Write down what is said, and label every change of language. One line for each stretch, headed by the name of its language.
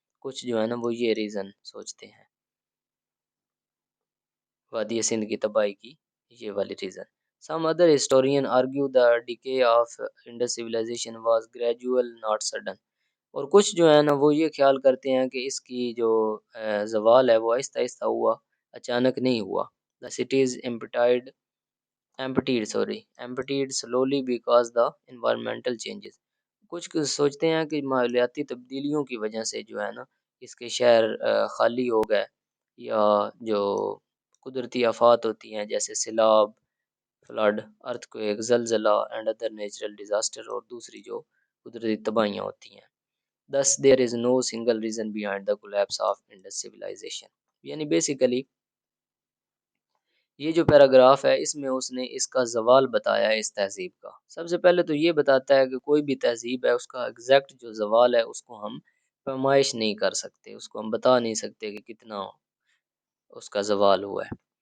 Urdu: کچھ جو ہے نا وہ یہ ریزن سوچتے ہیں وادی سندھ کی تباہی کی، یہ والی reason.
English: some other historian argue the decay of Indus civilization was gradual not sudden,
Urdu: اور کچھ جو ہے نا وہ یہ خیال کرتے ہیں کہ اس کی جو زوال ہے وہ آہستہ آہستہ ہوا، اچانک نہیں ہوا.
English: The cities emptied slowly because the environmental changes.
Urdu: کچھ سوچتے ہیں کہ ماحولیاتی تبدیلیوں کی وجہ سے جو ہے نا اس کے شہر خالی ہو گئے، یا جو قدرتی آفات ہوتی ہیں جیسے سیلاب، فلڈ، ارتھ کویک، زلزلہ
English: and other natural disaster,
Urdu: اور دوسری جو قدرتی تباہیاں ہوتی ہیں.
English: Thus there is no single reason behind the collapse of Indus civilization.
Urdu: یعنی بیسیکلی یہ جو پیراگراف ہے اس میں اس نے اس کا زوال بتایا ہے اس تہذیب کا. سب سے پہلے تو یہ بتاتا ہے کہ کوئی بھی تہذیب ہے اس کا ایگزیکٹ جو زوال ہے اس کو ہم پیمائش نہیں کر سکتے، اس کو ہم بتا نہیں سکتے کہ کتنا اس کا زوال ہوا ہے.